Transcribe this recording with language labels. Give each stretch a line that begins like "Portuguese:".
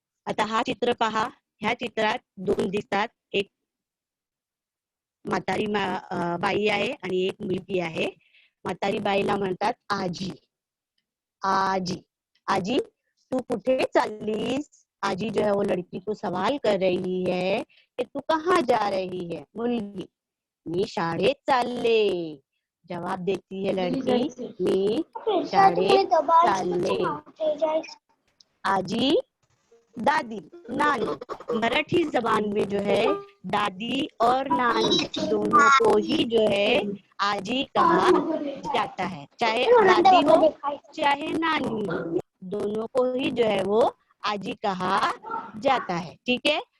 Marathi: आता हा चित्र पहा. ह्या चित्रात दोन दिसतात, एक म्हातारी बाई आहे आणि एक मुलगी आहे. म्हातारी बाईला म्हणतात आजी. आजी आजी तू कुठे चाललीस?
Hindi: आजी जो है वो लड़की को सवाल कर रही है कि तू कहाँ जा रही है?
Marathi: मुलगी, मी शाळेत चालले.
Hindi: जवाब देती है लड़की,
Marathi: मी शाळेत चालले.
Hindi: आजी दादी नानी. मराठी जबान में जो है दादी और नानी दोनों को ही जो है आजी कहा जाता है. चाहे दादी हो चाहे नानी हो, दोनों को ही जो है वो आजी कहा जाता है. ठीक है.